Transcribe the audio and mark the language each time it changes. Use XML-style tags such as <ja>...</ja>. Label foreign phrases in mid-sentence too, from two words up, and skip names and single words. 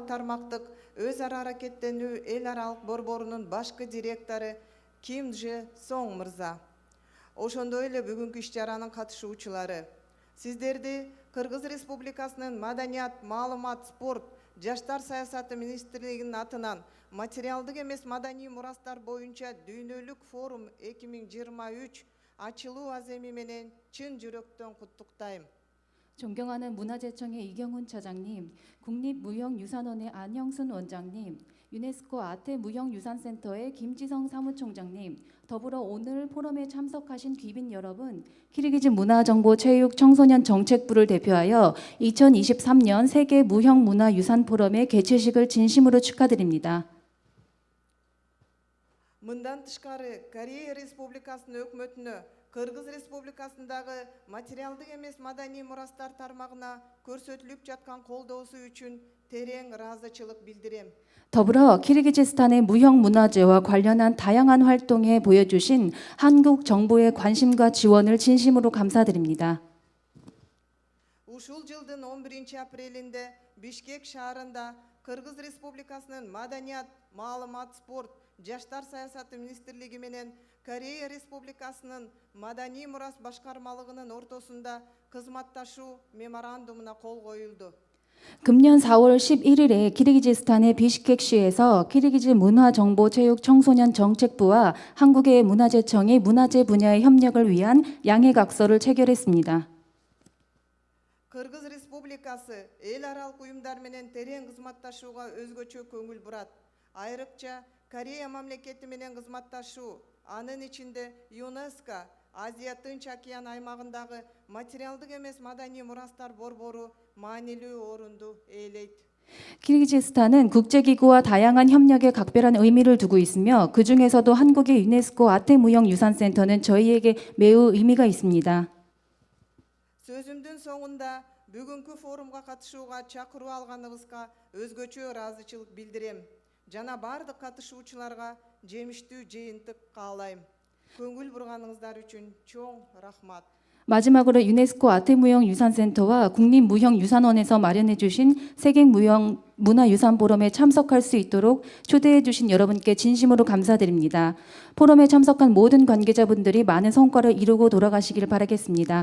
<ky>тармактык өз ара аракеттенүү эл аралык борборунун башкы директору Ким Дже Сонг мырза, ошондой эле бүгүнкү иш чаранын катышуучулары, сиздерди Кыргыз Республикасынын Маданият, Маалымат, Спорт, Жаштар саясаты министрлигинин атынан материалдык эмес маданий мурастар боюнча дүйнөлүк форум 2023 ачылуу аземи менен чын жүрөктөн куттуктайм.</ky> <ko>존경하는 문화재청의 이경훈 차장님, 국립무형유산원의 안영순 원장님, 유네스코 아태 무형유산센터의 김지성 사무총장님, 더불어 오늘 포럼에 참석하신 귀빈 여러분, 키르기즈 문화정보체육청소년정책부를 대표하여 2023년 세계무형문화유산포럼의 개최식을 진심으로 축하드립니다.</ko> <ky>Мындан тышкары Корея Республикасынын өкмөтүнө Кыргыз Республикасындагы материалдык эмес маданий мурастар тармагына көрсөтүлүп жаткан колдоосу үчүн терең ыраазычылык билдирем.</ky> <ko>더불어 키르기즈스탄의 무형문화재와 관련한 다양한 활동에 보여주신 한국 정부의 관심과 지원을 진심으로 감사드립니다.</ko> <ky>Ушул жылдын 11-апрелинде Бишкек шаарында Кыргыз Республикасынын Маданият, Маалымат, Спорт, Жаштар саясаты министрлиги менен Корея Республикасынын Маданий мурас башкармалыгынын ортосунда кызматташуу меморандумуна кол коюлду.</ky> <ko>금년 4월 11일에 키르기즈스탄의 비시케크시에서 키르기즈 문화정보체육청소년정책부와 한국의 문화재청이 문화재 분야의 협력을 위한 양해각서를 체결했습니다.</ko> <ky>Кыргыз Республикасы эл аралык уюмдар менен терең кызматташууга өзгөчө көңүл бурат. Айрыкча Корея мамлекети менен кызматташуу, анын ичинде ЮНЕСКО Азия Тынч океан аймагындагы материалдык эмес маданий мурастар борбору маанилүү орунду ээлейт.</ky> <ko>키르기즈스탄은 국제기구와 다양한 협력에 각별한 의미를 두고 있으며 그 중에서도 한국의 유네스코 아태무형유산센터는 저희에게 매우 의미가 있습니다.</ko> <ky>Сөзүмдүн соңунда бүгүнкү форумга катышууга чакыруу алганыбызга өзгөчө ыраазычылык билдирем. Жана бардык катышуучуларга жемиштүү жыйынтык каалайм. көңүл бурганыңыздар үчүн чоң рахмат.</ky> <ko>마지막으로 유네스코 아태무형유산센터와 국립무형유산원에서 마련해 주신 세계무형문화유산포럼에 참석할 수 있도록 초대해 주신 여러분께 진심으로 감사드립니다. 포럼에 참석한 모든 관계자분들이 많은 성과를 이루고 돌아가시길 바라겠습니다.</ko>